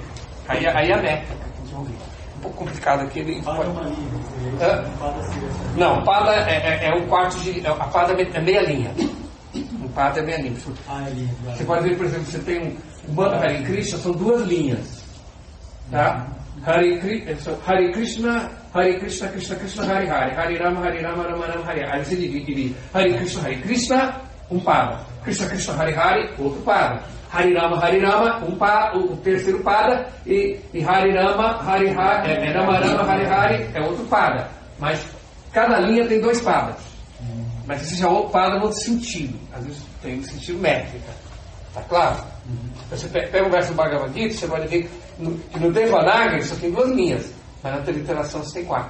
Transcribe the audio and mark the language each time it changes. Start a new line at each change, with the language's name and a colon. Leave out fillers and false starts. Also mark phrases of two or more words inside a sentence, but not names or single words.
Portuguese: Aí a métrica que eles vão ver. Um pouco complicado aqui. Pada é uma linha. Não, pada é um quarto de. A pada é meia linha. Um pada é meia linha. Você pode ver, por exemplo, você tem um mantra Hare Krishna, são 2 linhas. Tá?
Sanskrit: हरे कृष्ण कृष्ण कृष्ण हरे हरे हरे राम राम राम हरे हरे.
Portuguese: Aí você divide
Sanskrit: हरे कृष्ण,
Portuguese: um pada.
Sanskrit: कृष्ण कृष्ण हरे हरे,
Portuguese: outro pada.
Sanskrit: हरे राम,
Portuguese: o terceiro pada.
Sanskrit: E हरे राम राम राम हरे हरे,
Portuguese: é outro pada. Mas cada linha tem 2 padas. Mas esse já é um pada no outro sentido. Às vezes tem um sentido métrica. Tá claro? Você pega o verso do Bhagavad Gita, você vai ver que no Devanagari só tem 2 linhas, mas na transliteração você tem 4.